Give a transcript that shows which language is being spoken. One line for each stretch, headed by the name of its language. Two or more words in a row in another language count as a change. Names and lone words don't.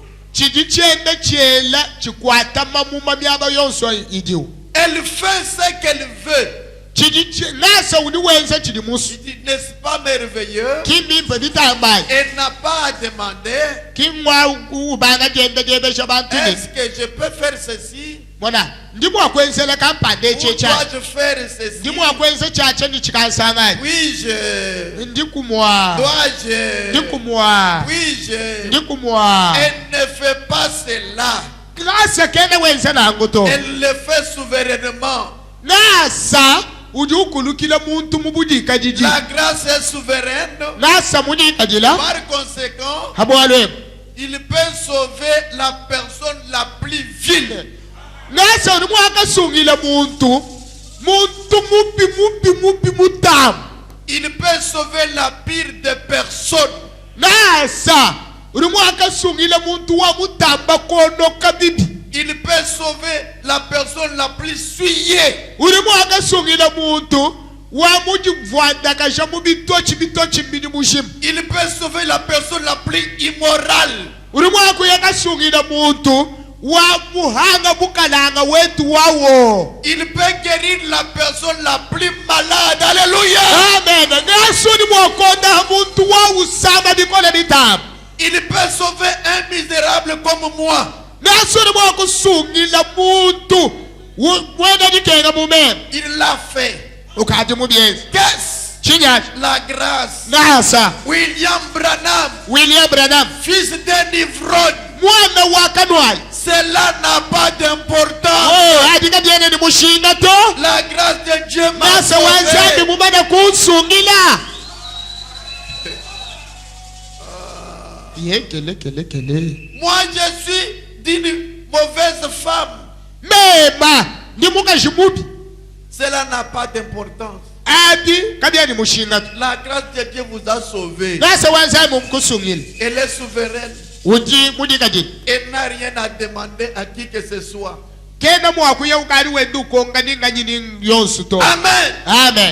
Luba-Katanga: chidi chenda chela chikwata mamuma myaba yonso idiu
French: Elle fait ce qu'elle veut.
Luba-Katanga: ngasa udi wenza chidi musu
French: Il dit, n'est-ce pas merveilleux?
Luba-Katanga: kimimva vitambaye
French: Elle n'a pas à demander,
Luba-Katanga: kimwa ubanga jenda jebesha bantu ni
French: est-ce que je peux faire ceci?
Luba-Katanga: mona ndimo akwenzela kampande
French: Ou
Luba-Katanga: checha
French: dois-je faire ceci?
Luba-Katanga: ndimo akwenza chacha ndi chikansanga
French: Oui, je.
Luba-Katanga: ndikumwa
French: Dois-je?
Luba-Katanga: ndikumwa
French: Oui, je.
Luba-Katanga: ndikumwa
French: Elle ne fait pas cela.
Luba-Katanga: ngasa kenda wenza nangu to
French: Elle le fait souverainement.
Luba-Katanga: ngasa udi ukulukila muntu mubudika jiji
French: La grâce est souveraine.
Luba-Katanga: ngasa mudika jila
French: Par conséquent,
Luba-Katanga: habwalwe
French: il peut sauver la personne la plus vile.
Luba-Katanga: ngasa udi mwakasungila muntu mupi mutamu
French: Il peut sauver la pire des personnes.
Luba-Katanga: ngasa udi mwakasungila muntu wa mutamba konoka bibi
French: Il peut sauver la personne la plus souillée.
Luba-Katanga: udi mwakasungila muntu wa mujivwandakasha mubitochi mbini mushimu
French: Il peut sauver la personne la plus immorale.
Luba-Katanga: udi mwakuyakasungila muntu wa muhanga bukalanga wetu wawo
French: Il peut guérir la personne la plus malade. Alléluia.
Luba-Katanga: amen ngasuni mwakonda muntu wa usama bikola bitamu
French: Il peut sauver un misérable comme moi.
Luba-Katanga: ngasuni mwakusungila muntu wena dikenga mumema
French: Il l'a fait.
Luba-Katanga: ukati mubyenzi
French: Qu'est-ce?
Luba-Katanga: chinyati
French: La grâce.
Luba-Katanga: ngasa
French: William Branham, William Branham fils d'un ivrogne.
Luba-Katanga: mwana wa kanwali
French: Cela n'a pas d'importance.
Luba-Katanga: adika byene ni mushinga to
French: La grâce de Dieu m'a
Luba-Katanga: ngasa wanzambi
French: sauvé.
Luba-Katanga: mumana kunsungila kele
French: Moi, je suis d'une mauvaise femme.
Luba-Katanga: mema ndi mukazi mubi
French: Cela n'a pas d'importance. La grâce de Dieu vous a sauvé. Elle est souveraine. Elle n'a rien à demander à qui que ce soit. Amen. Amen.